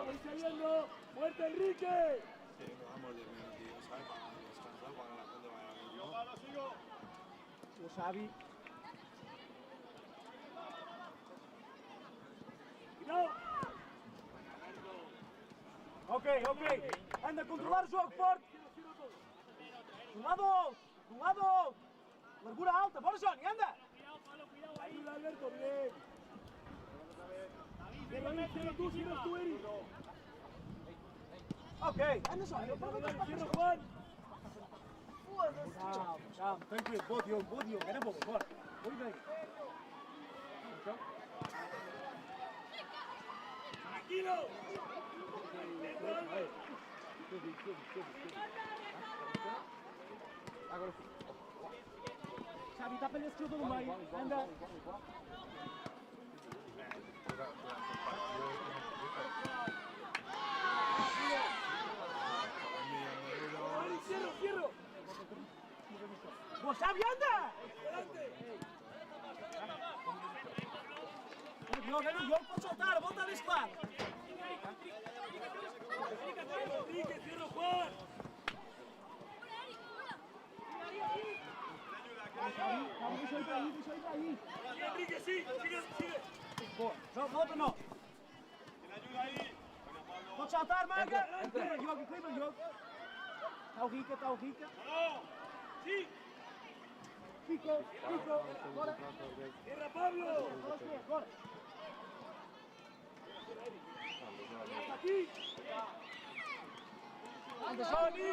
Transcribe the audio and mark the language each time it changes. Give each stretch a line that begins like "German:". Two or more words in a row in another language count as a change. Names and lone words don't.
Spanish: ¡Voy saliendo! ¡Muerte, Enrique! Sí, lo damos 10 minutos, ¿sabes? Para descansar, para que la gente vaya a ver, ¿no? ¡Sigo!
Portuguese: O Xavi.
Spanish: ¡No! Ok.
Portuguese: Anda a controlar o jogo, forte. De um lado. Largura alta. Bora, Johnny, anda.
Spanish: Cuidado, Pablo, cuidado ahí. Alberto, bien. Cierra tú, Eri. Ok, anda, Johnny. Cierra, Juan.
Portuguese: Calma. Tranquilo. Boa, Diogo. Era bom. Bora. Tranquilo. Xavi, tapa-lhe esse jogador no meio.
Spanish: Anda. Cierro, cierro. ¡Vos, Xavi, anda! Yo puedo soltar,
Portuguese: volta deste lado.
Spanish: Enrique, cierra Juan.
Portuguese: Deixa eu ir pra aí.
Spanish: Enrique, sigue.
Portuguese: Boa, volta não. Pode saltar, Maga. Clima o jogo. Está o Rica.
Spanish: Sí.
Portuguese: Fico, bora.
Spanish: Cierra Pablo.
Portuguese: Bora.
Spanish: Aquí. Anda, Johnny.